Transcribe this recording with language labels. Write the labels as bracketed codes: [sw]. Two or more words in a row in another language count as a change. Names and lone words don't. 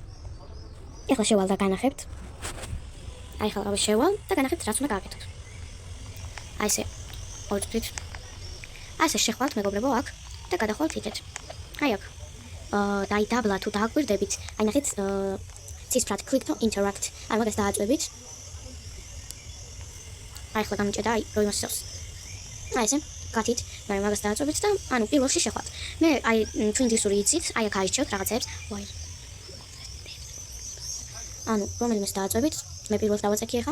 [ka] ეხლა შევალ და განახებთ. აი ხალხი შევალ და განახებთ რაც უნდა გააკეთოთ. აი ესე ორი წრით. აი ესე შეხვალთ მეგობრებო აქ და გადახვალთ იქეთ. აი აქ. და აი დაბლა თუ დააკვირდებით, აი ნახეთ ცისფრად [en] click to interact. [ka] აი მაგას დააწვევით. აი ხლა გამიჭედა აი რო იმას სავს. აი ესე გათით, მაგრამ მაგას დააწვევით და ანუ პირველში შეხვალთ. მე აი თუ ინგლისური იცით, აი აქ არიჩევთ რაღაცებს. ვაი. ანუ რომელიმეს დააწვევით, მე პირველს დავაწექი ახლა.